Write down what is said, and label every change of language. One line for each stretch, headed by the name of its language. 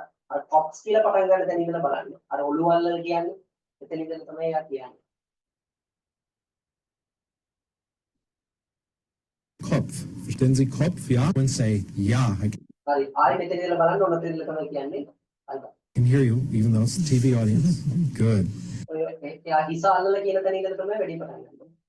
Sinhala: අර කොප්ස් කියලා පටන් ගන්න තැන ඉඳලා බලන්න. අර ඔළුව අල්ලලා කියන්නේ. එතන ඉඳලා තමයි එයා කියන්නේ.
German: Kopf. Verstehen Sie Kopf? Ja?
English: And say, ja, I
Sinhala: හරි. ආයි මෙතන ඉඳලා බලන්න ඕන තැන ඉඳලා තමයි කියන්නේ. ආයි බලන්න.
English: can hear you, even though it's a TV audience. Good.
Sinhala: එයා හිස අල්ලලා කියන තැන ඉඳලා තමයි වැඩි පටන් ගන්න.